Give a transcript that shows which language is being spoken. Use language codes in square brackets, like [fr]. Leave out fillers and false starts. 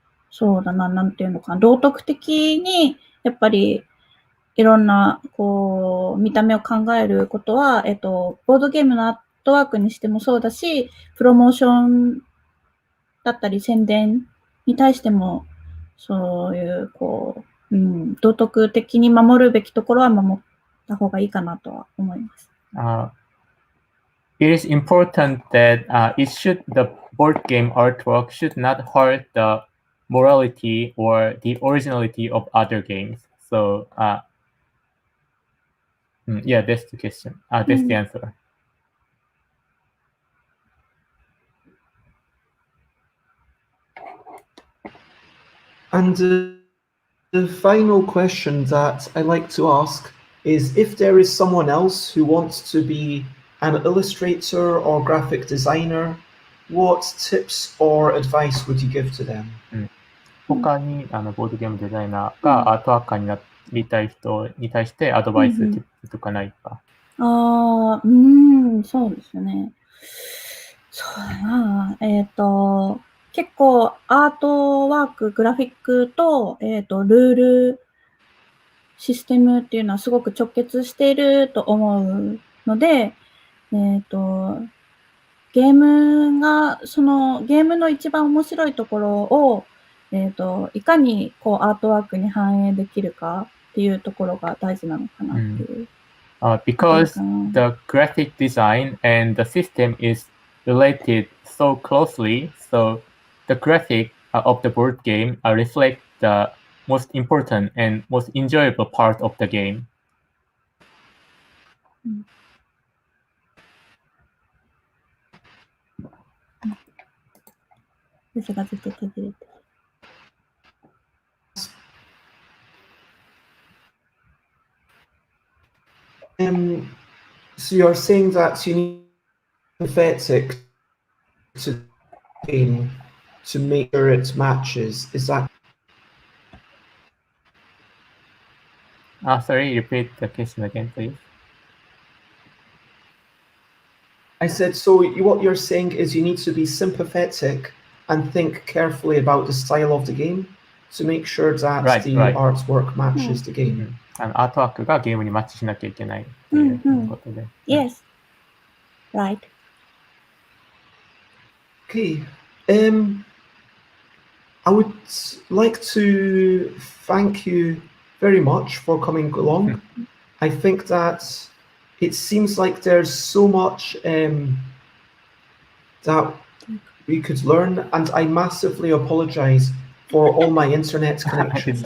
[ja] そうだな、なんていうのかな。道徳的に、やっぱり、いろんな、こう、見た目を考えることは、ボードゲームのアートワークにしてもそうだし、プロモーションだったり宣伝に対しても、そういう、こう、道徳的に守るべきところは守った方がいいかなとは思います。 [en] It is important that the board game artwork should not hurt the morality or the originality of other games. So, yeah, that's the question. That's the answer. And the final question that I like to ask is if there is someone else who wants to be an illustrator or graphic designer, what tips or advice would you give to them? [ja] 他にボードゲームデザイナーがアートワーカーになりたい人に対してアドバイス、ティップとかないか。そうですね。そうだな。結構アートワーク、グラフィックと、ルール、システムっていうのはすごく直結していると思うので、ゲームの一番面白いところを、いかにこうアートワークに反映できるかっていうところが大事なのかなっていう。 [en] Because the graphic design and the system is related so closely, so the graphic of the board game reflect the most important and most enjoyable part of the game. [ja] ですがずっと途切れて。 [en] So you're saying that you need sympathetic to the game to make sure it matches. Is that? Sorry, repeat the question again, please. I said, so what you're saying is you need to be sympathetic and think carefully about the style of the game to make sure that the artwork matches the game. [ja] アートワークがゲームにマッチしなきゃいけないっていうことで。 [en] Yes. Right. Okay. I would like to thank you very much for coming along. I think that it seems like there's so much that we could learn, and I massively apologize for all my internet connections.